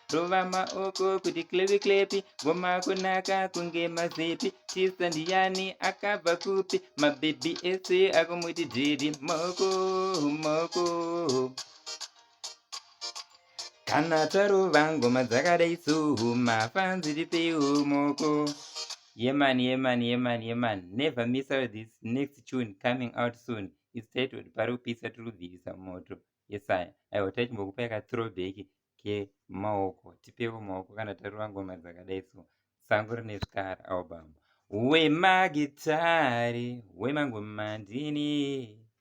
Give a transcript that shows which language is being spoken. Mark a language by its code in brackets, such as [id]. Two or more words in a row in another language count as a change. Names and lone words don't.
[sn] Rova maoko, kuti klepi klepi. Ngoma kunaka, kunge mazepi. Tista ndiani, akabva kupi? Mabhebhi ese, akomuti dhidi. Moko, moko. Kana tarova ngoma dzakadai so, mafanzi tipewo moko. [en] Yeah man, yeah man, yeah man, yeah man. Never miss out this next tune coming out soon. It's titled Pari Kupisa [sn] tiri kubvirisa moto. [en] Yes, I. [sn] Aiwa, tachimbokupai ka throwback ke maoko. Tipewo maoko kana tarova ngoma dzakadai so. Sango Rine Zvikara album. Wemagitari, wemangoma ndini.